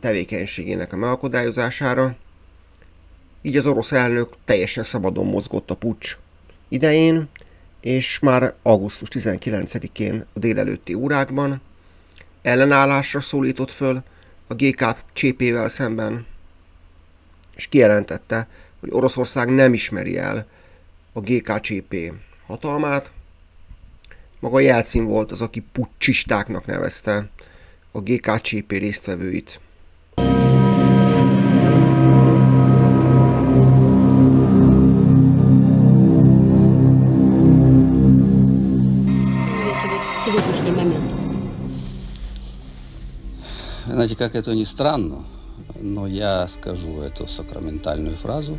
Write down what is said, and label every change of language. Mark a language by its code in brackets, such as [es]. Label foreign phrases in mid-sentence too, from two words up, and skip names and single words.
[hu] tevékenységének a megakadályozására, így az orosz elnök teljesen szabadon mozgott a puccs idején, és már augusztus 19-én a délelőtti órákban ellenállásra szólított föl a GKCP-vel szemben, és kijelentette, hogy Oroszország nem ismeri el a GKCP hatalmát. Maga Jelcin volt az, aki puccsistáknak nevezte a GKCP résztvevőit. [ru] Знаете, как это ни странно, но я скажу эту сакраментальную фразу.